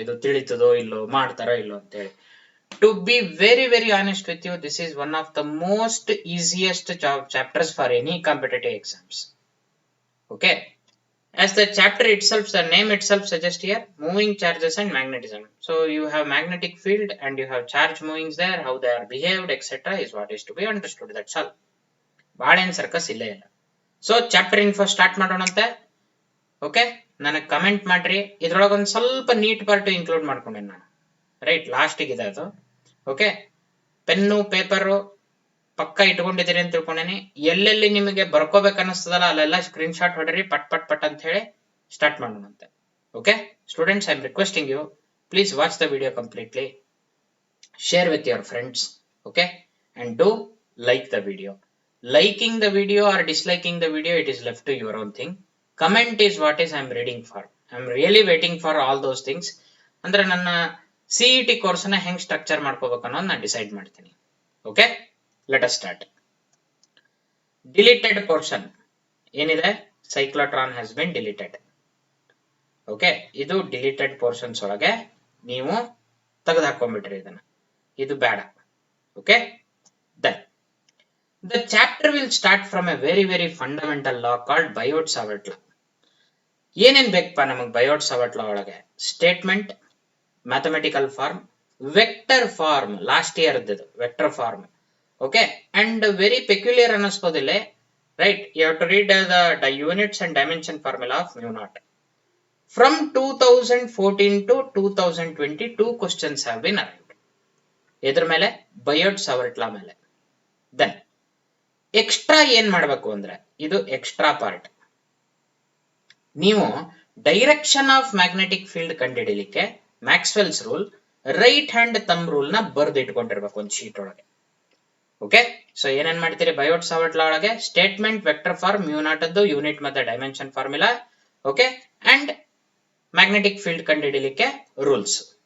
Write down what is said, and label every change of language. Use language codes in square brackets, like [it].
[kn] ಇದು ತಿಳಿತದೋ ಇಲ್ಲೋ, ಮಾಡ್ತಾರೋ ಇಲ್ಲೋ ಅಂತೇಳಿ. [en] To be very very honest with you, this is one of the most easiest chapters for any competitive exams. Okay, as the chapter itself, the name itself suggests here, moving charges and magnetism. So you have magnetic field and you have charge movings there, how they are behaved, etc. is what is to be understood. That's all. [kn] ಬಾಳೇನ್ circus ಇಲ್ಲೇ ಇಲ್ಲ. So chapter info start ಮಾಡೋಣಂತೆ. Okay, ನನಗೆ comment ಮಾಡ್ರಿ. ಇದ್ರೊಳಗೆ ಒಂದು ಸ್ವಲ್ಪ neat part include ಮಾಡ್ಕೊಂಡೆ ನಾನು, right? ಲಾಸ್ಟಿಗೆ ಇದೆ ಅದು. ಓಕೆ, ಪೆನ್ನು ಪೇಪರು ಪಕ್ಕ ಇಟ್ಕೊಂಡಿದ್ದೀರಿ ಅಂತ ತಿಳ್ಕೊಂಡೇನಿ. ಎಲ್ಲೆಲ್ಲಿ ನಿಮಗೆ ಬರ್ಕೋಬೇಕು ಅನಿಸ್ತದಲ್ಲ ಅಲ್ಲೆಲ್ಲ ಸ್ಕ್ರೀನ್ ಶಾಟ್ ಹೊಡ್ರಿ, ಪಟ್ ಪಟ್ ಪಟ್ ಅಂತ ಹೇಳಿ start ಮಾಡೋಣಂತೆ. [en] Okay students, I am requesting you, please watch the video completely, share with your friends, okay, and do like the video. Liking the video or disliking the video, it is left to your own thing. Comment is what is I am reading for. I am really waiting for all those things. [kn] ಅಂದ್ರೆ ನನ್ನ CET course ನ ಹೆಂಗ್ structure ಮಾಡ್ಕೋಬೇಕು ಅನ್ನೋದು ನಾನು decide ಮಾಡ್ತೀನಿ. [en] Okay, let us start. Deleted portion ಏನಿದೆ, cyclotron has been deleted. [kn] Okay, ಇದು ಡಿಲೀಟೆಡ್ ಪೋರ್ಷನ್ಸ್ ಒಳಗೆ ನೀವು ತೆಗೆದು ಹಾಕೊಂಡ್ಬಿಟ್ರಿ ಇದನ್ನ. ಇದು ಬೇಡ. [en] Okay, then the chapter will start from a very very fundamental law called Biot-Savart law. [kn] ಏನೇನ್ ಬೇಕಪ್ಪ ನಮಗೆ Biot-Savart law ಒಳಗೆ? Statement, mathematical form, vector form, last year ಇದ್ದದ್ದು vector form. [en] Okay, and very peculiar ಅನ್ನಿಸ್ಬೋದಿಲ್ಲ, right? You have to read the units and dimension formula of μ0. From 2014 to 2020 2 questions have been arrived. [kn] ಎದ್ರ ಮೇಲೆ? Biot-Savart law ಮೇಲೆ. Then extra ಏನ್ ಮಾಡ್ಬೇಕು ಅಂದ್ರೆ, ಇದು extra part. ನೀವು direction of magnetic field ಕಂಡುಹಿಡಿಯಲಿಕ್ಕೆ Maxwell's rule, right hand thumb rule ನ ಬರೆದು ಇಟ್ಕೊಂಡಿರ್ಬೇಕು ಒಂದು ಶೀಟ್ ಒಳಗೆ. ಓಕೆ, ಸೊ ಏನೇನ್ ಮಾಡ್ತೀರಿ Biot-Savart law ಒಳಗೆ? ಸ್ಟೇಟ್ಮೆಂಟ್, ವೆಕ್ಟರ್ ಫಾರ್ಮ್, μ0 ಯೂನಿಟ್ ಮತ್ತೆ dimension formula, okay, and magnetic field ಕಂಡುಹಿಡಿಯಲಿಕ್ಕೆ rules.